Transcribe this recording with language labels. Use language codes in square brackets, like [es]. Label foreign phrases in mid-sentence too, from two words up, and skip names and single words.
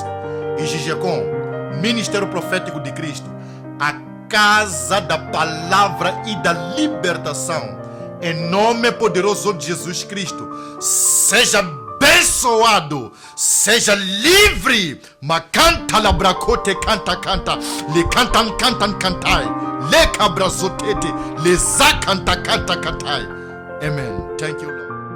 [pt] E Gigecom, Ministério Profético de Cristo, a casa da palavra e da libertação, em nome poderoso de Jesus Cristo, seja abençoado, seja livre. Macanta labracote canta, le cantan cantai. Le cabrazotete, le zakanta canta. [en] Amen. Thank you, Lord.